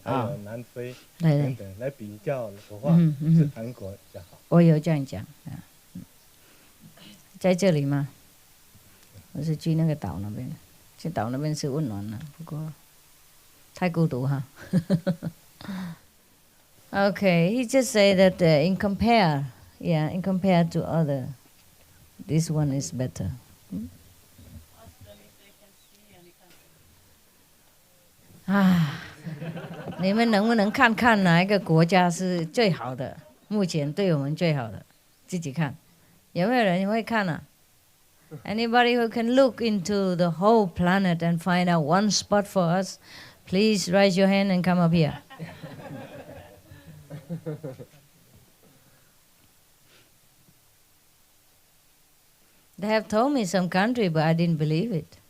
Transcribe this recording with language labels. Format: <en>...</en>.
<zh>还有南非对等等来比较的话，是韩国比较好。我有这样讲啊，在这里吗？我是去那个岛那边，去岛那边是温暖了，不过太孤独哈。</zh> <en>Okay, he just say that in compare to other, this one is better.</en> <zh>啊，你们能不能看看哪一个国家是最好的？目前对我们最好的，自己看，有没有人会看啊？</zh> <en>Anybody who can look into the whole planet and find out one spot for us, please raise your hand and come up here. They have told me some country, but I didn't believe it.</en>